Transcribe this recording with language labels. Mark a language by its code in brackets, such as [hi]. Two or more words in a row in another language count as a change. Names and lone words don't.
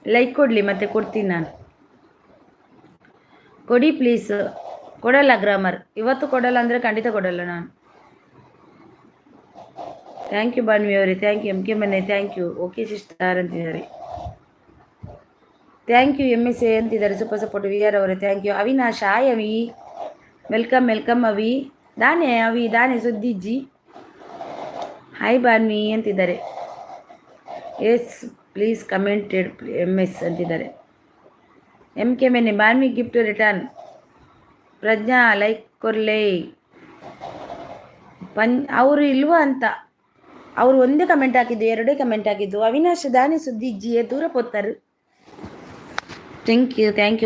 [kn] ಲೈಕ್ ಕೊಡಲಿ ಮತ್ತೆ ಕೊಡ್ತೀನಿ ನಾನು. ಕೊಡಿ ಪ್ಲೀಸ್. ಕೊಡಲ್ಲ ಗ್ರಾಮರ್, ಇವತ್ತು ಕೊಡಲ್ಲ ಅಂದರೆ ಖಂಡಿತ ಕೊಡಲ್ಲ ನಾನು. [en] thank you Banvi ಅವರೇ, thank you. MK Mane thank you. okay sister ಅಂತಿದ್ದಾರೆ. thank you. MSA ಅಂತಿದ್ದಾರೆ. super support. VR ಅವರೇ thank you. ಅವಿನಾಶ್ hi Avi, welcome welcome Avi. [tcy] ದಾನೆ ಅವಿ, ದಾನೆ ಸುದ್ದಿಜ್ಜಿ ಹಾಯ್ ಬಾನ್ವಿ ಅಂತಿದ್ದಾರೆ. [en] yes please commented MS ಅಂತಿದ್ದಾರೆ. MK ಮನೆ ಬಾನ್ವಿ gift return. [tcy] ಪ್ರಜ್ಞಾ ಲೈಕ್ ಕೊರ್ಲೆ. [kn] ಅವರು ಇಲ್ವಾ ಅಂತ ಅವರು ಒಂದೇ ಕಮೆಂಟ್ ಹಾಕಿದ್ದು, ಎರಡೇ ಕಮೆಂಟ್ ಹಾಕಿದ್ದು. [tcy] ಅವಿನಾಶ್ ದಾನಿ ಸುದ್ದಿಜ್ಜಿಯೇ ದೂರ ಪೋತಾರೆ. [en] thank you thank you.